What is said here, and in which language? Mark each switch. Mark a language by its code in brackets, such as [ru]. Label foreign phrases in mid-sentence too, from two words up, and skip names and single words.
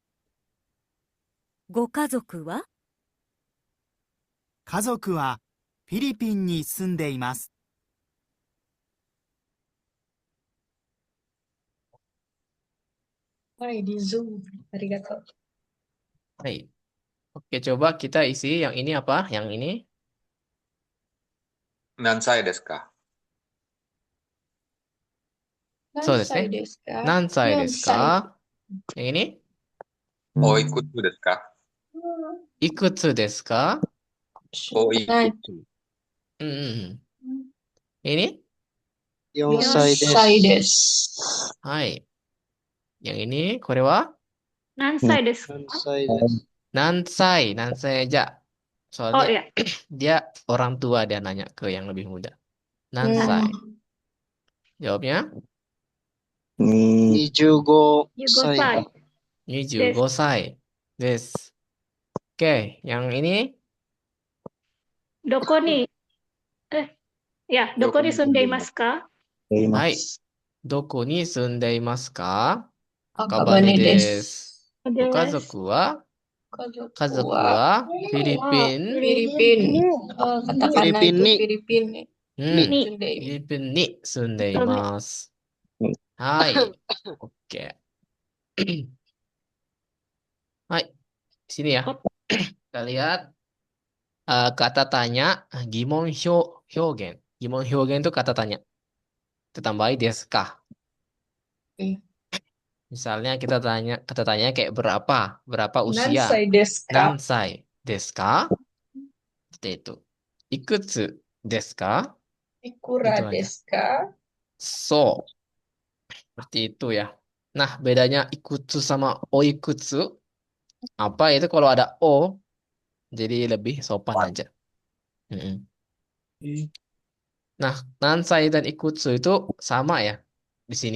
[ja] ご家族は？家族はフィリピンに住んでいます。 [id] はい、di Zoom. Arigato. Baik. Oke, coba kita isi yang ini apa? Yang ini? [ja] 何歳ですか？そう何ですね。歳ですか？何歳で 4 す歳。 [id] か？yang ini? [ja] おいくつですか？いくつですか？おいくはい。つ。うんうんうん。ini? 4 4 歳で歳す。です。はい。Yang ini, これは何歳ですか？ 4歳です。 [id] Nansai aja. Oh Soalnya iya. dia orang tua, dia nanya ke yang lebih muda. [ja] うん。 [id] Nansai. Jawabnya [ja] 25 15 歳歳です。 25 歳です。 [id] Oke, yang ini [ja] どこに、どこに住んでいますか？はい。どこに住んでいますか？赤羽赤羽でです。す。ご家です。族は家族家族ははフィリはピンフィリピン。カタカナitu フィリピンにフィリピンにうんに住んでいる。フィリピンに住んでい住んで、ます。はい。OK。 [id] はい。Sini ya. Kita lihat kata tanya [ja] 疑問表現. 疑問表現 [id] itu kata tanya. Kita tambahi [ja] ですか. [id] Oke. Misalnya kita tanya kata tanya kayak berapa? Berapa Nansai usia? [ja] ですか? 何歳ですか? [id] Seperti itu. [ja] いくつですか? [id] Ikura Gitu aja. [ja] ですか? [id] So, seperti itu ya. Nah, bedanya ikutsu sama oikutsu apa itu kalau ada o jadi lebih sopan aja. Mm-mm. Nah, nansai dan ikutsu itu sama ya di sini.